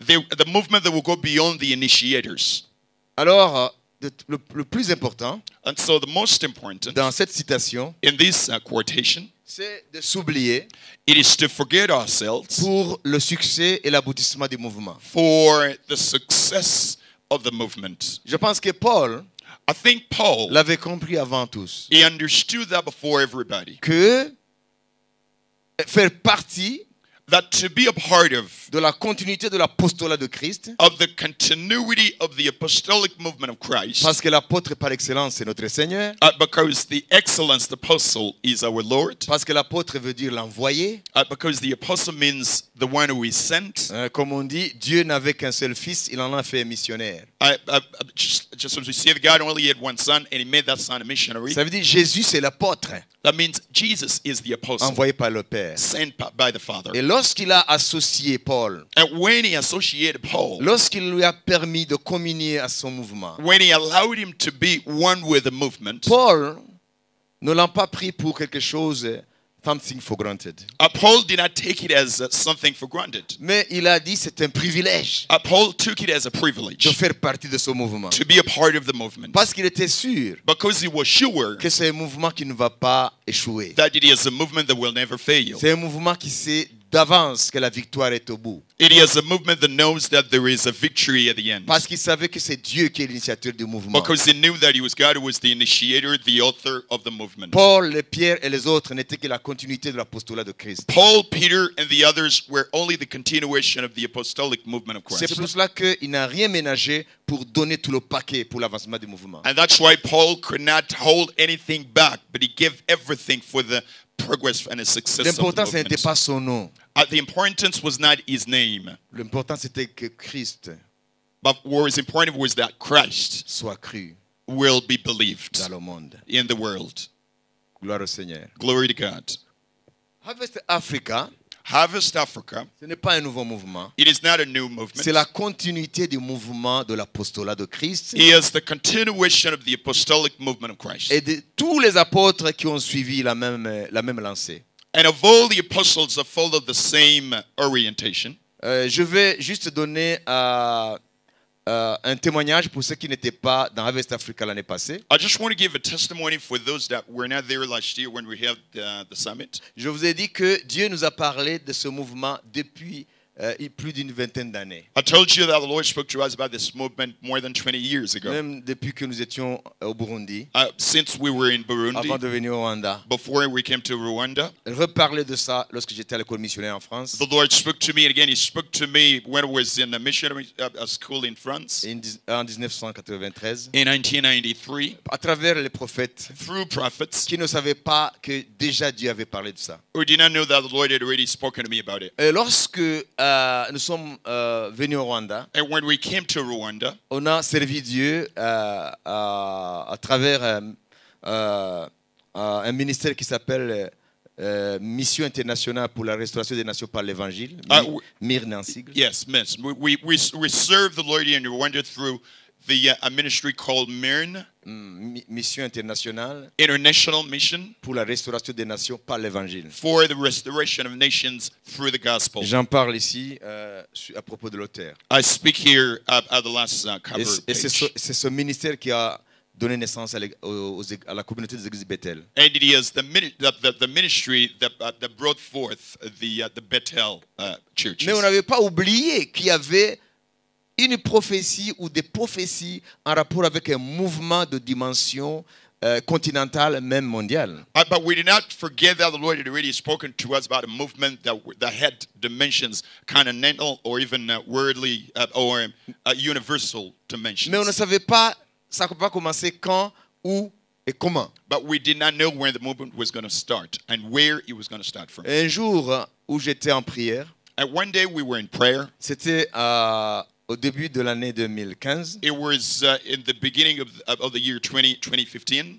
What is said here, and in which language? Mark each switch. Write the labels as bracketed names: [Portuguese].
[English] The movement that will go beyond the initiators. [French] Alors, le plus important [English] And so the most important [French] dans cette citation, [English] in this quotation, [French] c'est de s'oublier [English] it is to forget ourselves [French] pour le succès et l'aboutissement du mouvement. [English] for the success of the movement. [French] Je pense que Paul [English] I think Paul, [French] l'avait compris avant tous, [English] he understood that before everybody. [French] que faire partie [English] that to be a part of [French] de la continuité de l'apostolat de Christ, [English] the continuity of the apostolic movement of Christ, [French] parce que l'apôtre par excellence c'est notre Seigneur, [English] because the excellence, the apostle, is our Lord, [French] parce que l'apôtre veut dire l'envoyé. [English] because the apostle means the one who is sent. [French] Comme on dit, Dieu n'avait qu'un seul fils, il en a fait un missionnaire. [English] Just as we see, God only had one son, and He made that son a missionary. [French] Ça veut dire Jésus c'est l'apôtre [English] That means Jesus is the apostle, [French] envoyé par le Père. [English] sent by the Father. [French] Et lorsqu'il a associé Paul, [English] And when He associated Paul, [French] lorsqu'il lui a permis de communier à son mouvement, [English] when He allowed him to be one with the movement, [French] Paul ne l'a pas pris pour quelque chose, [English] something for granted. Paul did not take it as something for granted. [French] Mais il a dit c'est un privilège [English] Paul took it as a [French] de [English] privilege [French] faire partie de ce mouvement. [English] to be a part of the movement, [French] Parce qu'il était sûr [English] because he was sure [French] que c'est un mouvement qui ne va pas échouer. [English] that it is a movement that will never fail. [French] C'est un mouvement qui sait d'avance que la victoire est au bout. [English] It is a movement that knows that there is a victory at the end, [French] Parce qu'il savait que c'est Dieu qui est l'initiateur du mouvement. [English] because he knew that it was God who was the initiator, the author of the movement. [French] Paul, les Pierre et les autres n'étaient que la continuité de l'apostolat de Christ. [English] Paul, Peter, and the others were only the continuation of the apostolic movement of [French] C'est [English] Christ. [French] pour cela qu'il n'a rien ménagé pour donner tout le paquet pour l'avancement du mouvement. [English] And that's why Paul could not hold anything back, but he gave everything for the progress and the success of the [French] L'important, ce n'était [English] movement. [French] pas son nom. [English] The importance was not his name, [French] L'important, c'était que Christ [English] but what was important was that Christ [French] soit cru [English] will be believed [French] dans le monde. [English] in the world. [French] Gloire au Seigneur. [English] Glory to God. [French] Harvest Africa, [English] Harvest Africa, [French] ce n'est pas un nouveau mouvement. [English] it is not a new movement. [French] C'est la continuité du mouvement de l'apostolat de Christ [English] It is the continuation of the apostolic movement of Christ. [French] et de tous les apôtres qui ont suivi la même lancée. [English] And of all the apostles that followed the same orientation, [French] Je vais juste donner un témoignage pour ceux qui n'étaient pas dans Harvest Africa l'année passée. [English] I just want to give a testimony for those that were not there last year when we held the summit. [French] Je vous ai dit que Dieu nous a parlé de ce mouvement depuis plus d'une vingtaine d'années. [English] I told you that the Lord spoke to us about this movement more than 20 years ago. [French] Même depuis que nous étions au Burundi, [English] Since we were in Burundi, [French] avant de venir au Rwanda. [English] before we came to Rwanda, [French] Elle reparlait de ça lorsque j'étais à l'école missionnaire en France. [English] the Lord spoke to me, and again, He spoke to me when I was in a missionary school in France [French] En 1993, [English] in 1993, [French] à travers les prophètes [English] through prophets [French] qui ne savaient pas que déjà Dieu avait parlé de ça. [English] who did not know that the Lord had already spoken to me about it. [French] Et lorsque nous sommes venus au Rwanda, [English] And when we came to Rwanda, [French] on a servi Dieu à travers un ministère qui s'appelle Mission internationale pour la restauration des nations par l'évangile, MIRN en sigle. [English] yes, miss. We served the Lord in Rwanda through the a ministry called MIRN, [French] Mission internationale [English] International Mission [French] pour la restauration des nations par l'évangile. [English] for the restoration of nations through the gospel. [French] J'en parle ici à propos de l'auteur. [English] I speak here at the last cover [French] Et c'est [English] page. [French] c'est ce ministère qui a donné naissance à la communauté des églises Bethel. [English] And it is the ministry that brought forth the Bethel churches. [French] Mais on n'avait pas oublié qu'il y avait une prophétie ou des prophéties en rapport avec un mouvement de dimension continentale, même mondiale. [English] But we did not forget that the Lord had already spoken to us about a movement that had dimensions, continental or even worldly or universal dimensions. [French] Mais on ne savait pas ça va commencer quand, où et comment. [English] But we did not know where the movement was going to start and where it was going to start from. [French] Un jour où j'étais en prière, [English] And one day we were in prayer. [French] c'était au début de l'année 2015. [English] It was in the beginning of the year 2015.